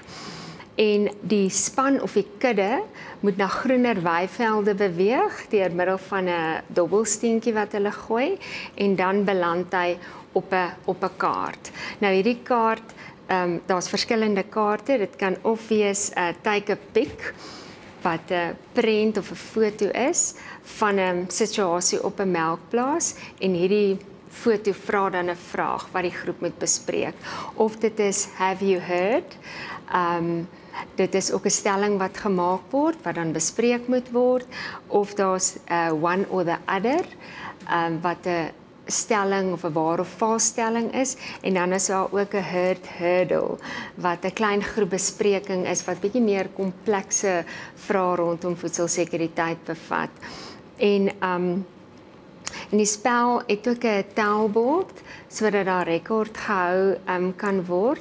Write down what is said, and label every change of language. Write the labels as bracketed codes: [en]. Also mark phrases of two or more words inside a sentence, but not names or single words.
[af] En die span of die kudde moet na groener weivelde beweeg deur middel van 'n dobbelsteentjie wat hulle gooi en dan beland hy op 'n kaart. Nou hierdie kaart, daar's verskillende kaarte. Dit kan of wees 'n [en] take a pic [af] wat 'n prent of 'n foto is van 'n situasie op 'n melkplaas en hierdie foto vra dan 'n vraag wat die groep moet bespreek. Of dit is [en] have you heard? [af] Dit is ook 'n stelling wat gemaak word wat dan bespreek moet word, of daar's [en] one or the other [af] wat 'n stelling of 'n waar of vals stelling is, en dan is daar ook 'n hurdle wat 'n klein groep bespreking is wat bietjie meer komplekse vrae rondom voedselsekuriteit bevat. En die spel het ook 'n tellbord sodat daar rekord gehou kan word.